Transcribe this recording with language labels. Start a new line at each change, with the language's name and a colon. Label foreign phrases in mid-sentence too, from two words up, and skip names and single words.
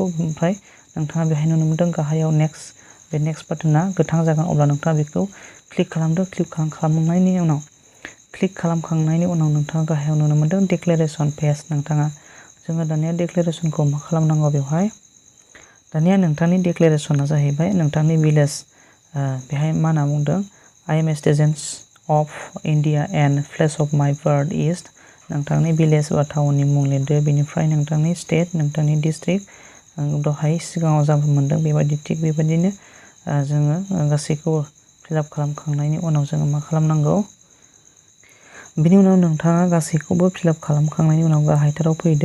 Bodo: ओमफ्राय नोंथाङा बेहाय नुनो मोनदों गाहायाव नेक्स्ट बे
English: next button
Bodo: गोथां जागोन अब्ला नोंथाङा बेखौ क्लिक खालामदो। खालामखांनायनि उनाव नोंथाङा गाहायाव नुनो मोनदों
English: declaration page.
Bodo: जोङो दानिया डिक्लेरेसनखौ मा खालामनांगौ बेवहाय दानिया नोंथांनि डिक्लेरेसना जाहैबाय नोंथांनि भिलेज बेहाय मा होनना बुंदों
English: I am a citizen of India and place of my birth is
Bodo: नोंथांनि भिलेज बा टाउननि मुं लिरदो। बेनिफ्राय नोंथांनि स्टेट नोंथांनि डिस्ट्रिक्ट दहाय सिगाङाव जा मोनदों बेबायदि थिग बेबायदिनो जोङो गासैखौबो फिलआप खालामखांनायनि उनाव जोङो मा खालामनांगौ बिनि उनाव नोंथाङा गासैखौबो फिलआप खालामखांनायनि उनाव गाहायथाराव फैदो।